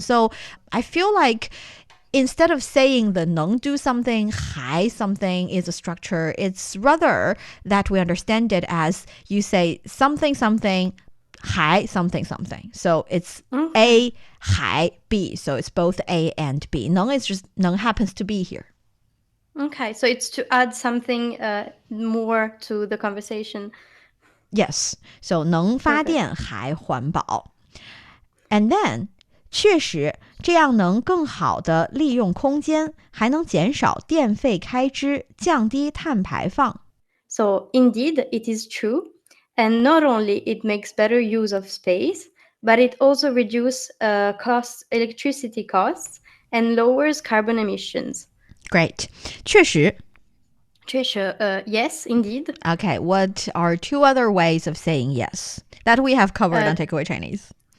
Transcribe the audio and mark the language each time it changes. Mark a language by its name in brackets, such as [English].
[English] So I feel like instead of saying the 能 do something, 还 something is a structure, it's rather that we understand it as you say something something, 还 something something. So it's A, 还 B. So it's both A and B. 能 is just 能 happens to be here. Okay, so it's to add something more to the conversation. [Chinese] Yes. So 能发电还环保. [English] And then [Chinese] 确实这样能更好地利用空间，还能减少电费开支，降低碳排放。 [English] So indeed, it is true. And not only it makes better use of space, but it also reduces electricity costs and lowers carbon emissions. Great. 确实。 Yes, indeed. Okay, what are two other ways of saying yes that we have covered on Takeaway Chinese?